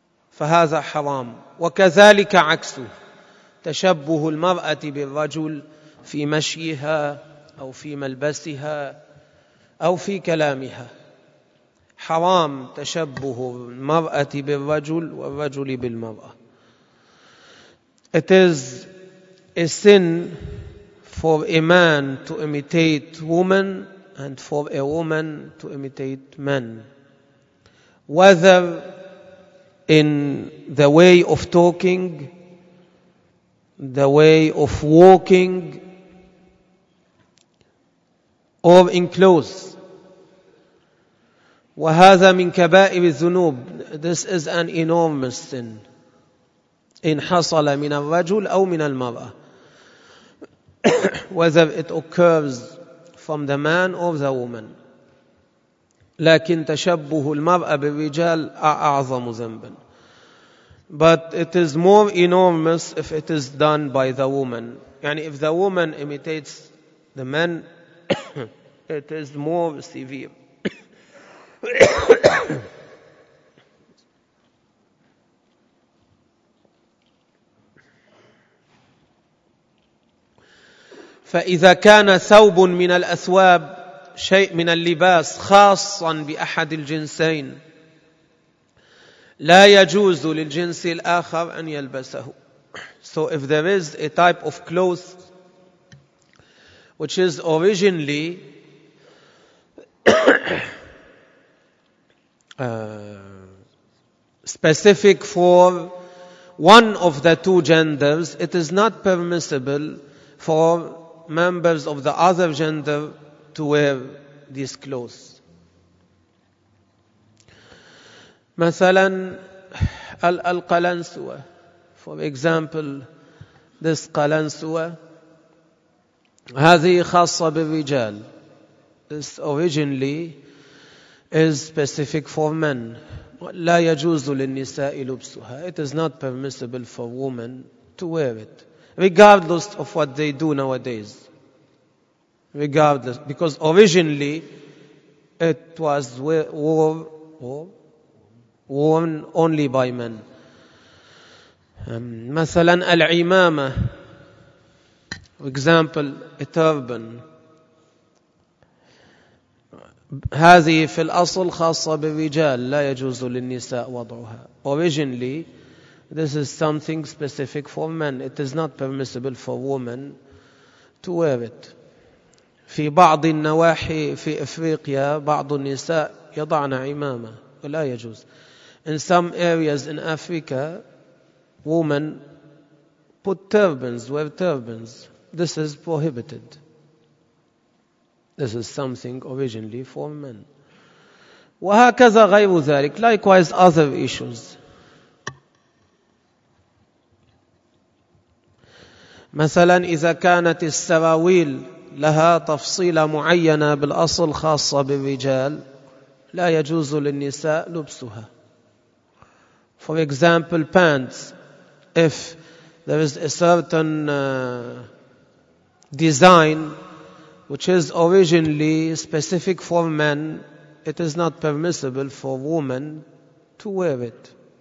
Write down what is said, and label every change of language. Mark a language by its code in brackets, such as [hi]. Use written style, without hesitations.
[ar] فهذا حرام وكذلك عكسه تشبه المرأة بالرجل في مشيها أو في ملبسها أو في كلامها حرام تشبه المرأة بالرجل والرجل بالمرأة. [en] It is a sin for a man to imitate woman and for a woman to imitate man, whether in the way of talking, the way of walking, or in clothes. [ar] وهذا من كبائر الذنوب. [en] This is an enormous sin. [ar] إن حصل من الرجل أو من المرأة [en] whether it occurs from the man or the woman. [ar] لكن تشبه المرأة بالرجال أعظم ذنبا. [en] But it is more enormous if it is done by the woman. يعني if the woman imitates the man it is more severe. [ar] فإذا كان ثوب من الأثواب شيء من اللباس خاصا بأحد الجنسين لا يجوز للجنس الآخر أن يلبسه. [en] So if there is a type of clothes which is originally specific for one of the two genders, it is not permissible for members of the other gender to wear these clothes. [ar] مثلا القلنسوة, [en] for example, this [ar] قلنسوة, هذه خاصة بالرجال. [en] This originally is specific for men. [ar] لا يجوز للنساء لبسها. [en] It is not permissible for women to wear it, regardless of what they do nowadays. Regardless, because originally it was worn only by men. [ar] مثلا العمامة, [en] for example, a turban. [ar] هذه في الأصل خاصة بالرجال, لا يجوز للنساء وضعها. [en] Originally, this is something specific for men. It is not permissible for women to wear it. [ar] في بعض النواحي في إفريقيا بعض النساء يضعن عمامة ولا يجوز. [en] In some areas in Africa, women put turbans, wear turbans. This is prohibited. This is something originally for men. [ar] وهكذا غير ذلك. [en] Likewise, other issues. [ar] مثلا إذا كانت السراويل لها تفصيلة معينة بالأصل خاصة بالرجال, لا يجوز للنساء لبسها. [en] For example, pants. If there is a certain design which is originally specific for men, it is not permissible for women to wear it.